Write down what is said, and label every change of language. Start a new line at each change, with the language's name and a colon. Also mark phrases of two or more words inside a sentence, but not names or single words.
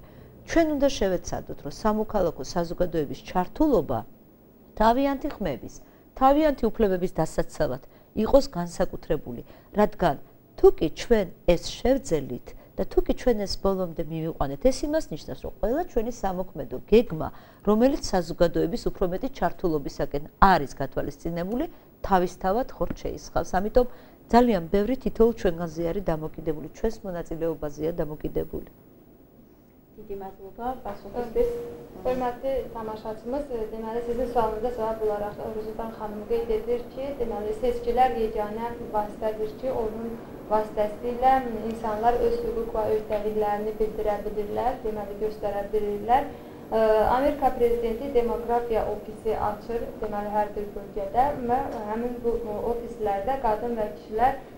Georgian: ჩვენ უნდა შევეცადოთ, რომ სამოქალაქო საზოგადოების ჩართულობა თავიანთი ხმების, თავიანთი უფლებების დასაცავად იყოს განსაკუთრებული, რადგან თუ კი ჩვენ ეს შევძელით და თუ კი ჩვენ ეს ბოლომდე მივიყვანეთ, ეს იმას ნიშნავს, რომ ყველა ჩვენი სამოქმედო გეგმა, რომელიც საზოგადოების უფრო მეტი ჩართულობისაკენ არის გათვალისწინებული, თავისთავად ხორ შეისხავს. ამიტომ ძალიან ბევრი თითოეულ ჩვენგანზე არის დამოკიდებული, ჩვენს მონაწილეობაზეა დამოკიდებული. დიდი მადლობა პასუხისთვის.
Azerbaijani: Formatı tamaşaçımız deməli sizin sualınıza cavab olaraq Ruzudan xanım qeyd edir ki, deməli seçkilər yeganə vasitədir ki, onun vasitəsilə insanlar öz hüquq və öhdəliklərini bildirə bilirlər, deməli göstərə bilirlər. Amerika prezidenti demografiya ofisi açır, deməli hər bir bölgədə və həmin bu ofislərdə qadın və kişilər